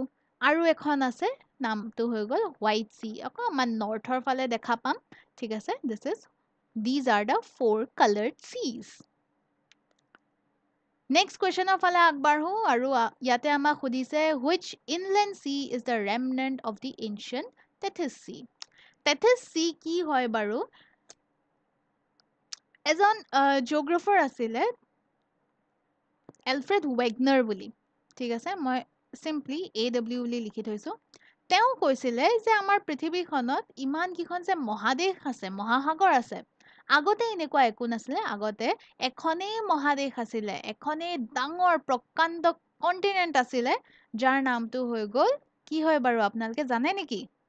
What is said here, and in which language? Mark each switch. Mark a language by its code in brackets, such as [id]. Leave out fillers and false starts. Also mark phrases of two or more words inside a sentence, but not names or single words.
[as] আৰু এখন আছে, নামটো হৈ গ'ল white sea, অকমান northৰ ফালে দেখা পাম। ঠিক আছে, [en] these are the 4 colored seas. Next question [as] ফালে আগবাঢ়ো আৰু ইয়াতে আমাক সুধিছে [en] which inland sea is the remnant of the ancient Tethys Sea? [as] Tethys Sea কি হয় বাৰু? এজন জিঅ'গ্ৰাফাৰ আছিলে এলফ্ৰেড ৱেগনাৰ বুলি ঠিক আছে মই চিম্পলি AW বুলি লিখি থৈছো তেওঁ কৈছিলে যে আমাৰ পৃথিৱীখনত ইমান কিখন যে মহাদেশ আছে মহাসাগৰ আছে আগতে এনেকুৱা একো নাছিলে আগতে এখনেই মহাদেশ আছিলে এখনেই ডাঙৰ প্ৰকাণ্ড কন্টিনেন্ট আছিলে যাৰ নামটো হৈ গ'ল কি হয় বাৰু আপোনালোকে জানে নেকি